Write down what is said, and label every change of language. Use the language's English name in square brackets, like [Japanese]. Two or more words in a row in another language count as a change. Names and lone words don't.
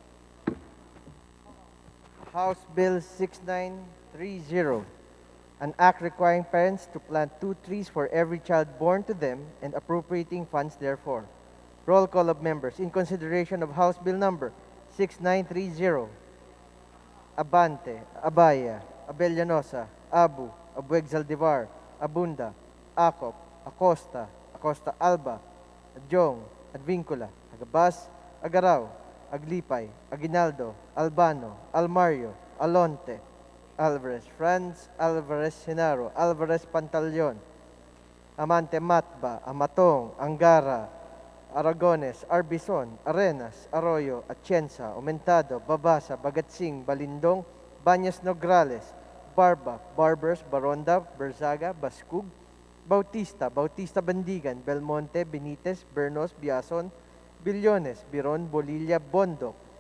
[English] House Bill 6930, an act requiring parents to plant 2 trees for every child born to them and appropriating funds therefore. Roll call of members in consideration of House Bill number 6930. Abante, Abaya, Abellanosa, Abu, Abueg Zaldivar, Abunda, Acop, Acosta, Acosta Alba, Adjong, Advincula, Agabas, Agaraw, Aglipay, Aguinaldo, Albano, Almario, Alonte, Alvarez Franz, Alvarez Senaro, Alvarez Pantaleon, Amante Matba, Amatong, Angara, Aragones, Arbison, Arenas, Arroyo, Atienza, Aumentado, Babasa, Bagatsing, Balindong, Banyas Nograles, Barba, Barbers, Baronda, Berzaga, Baskug, Bautista, Bautista Bandigan, Belmonte, Benitez, Bernos, Biason, Billones, Biron, Bolilla, Bondok,